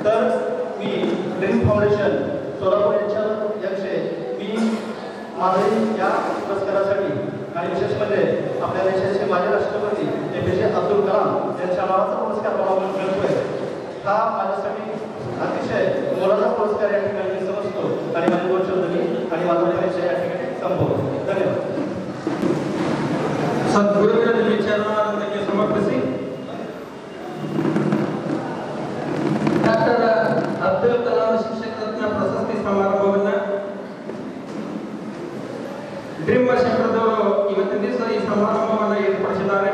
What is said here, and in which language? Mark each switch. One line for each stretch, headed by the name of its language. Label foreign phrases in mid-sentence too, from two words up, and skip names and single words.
Marathi: तर मी ड्रीम फाउंडेशन सोलापूर यांचे मी माझे या पुरस्कारासाठी आणि विशेष म्हणजे आपल्या देशाचे माजी राष्ट्रपती APJ अब्दुल कलाम यांच्या नावाचा पुरस्कार मला मिळतोय। हा माझ्यासाठी अतिशय मोलाचा पुरस्कार या ठिकाणी समजतो आणि माझे 2 शब्द मी आणि माझा परिचय या ठिकाणी संपवतो। धन्यवाद।
Kannada: ಸದ್ಗುರುವಿನ ವಿಚಾರಣೆ ಸಮರ್ಪಿಸಿ ಡಾಕ್ಟರ್ ಅಬ್ದುಲ್ ಕಲಾಂ ಶಿಕ್ಷಕ ರತ್ನ ಪ್ರಶಸ್ತಿ ಸಮಾರಂಭವನ್ನು ಡ್ರೀಮ್ ವರ್ಷದವರು ಇವತ್ತಿನ ದಿವಸ ಈ ಸಮಾರಂಭವನ್ನು ಏರ್ಪಡಿಸಿದ್ದಾರೆ.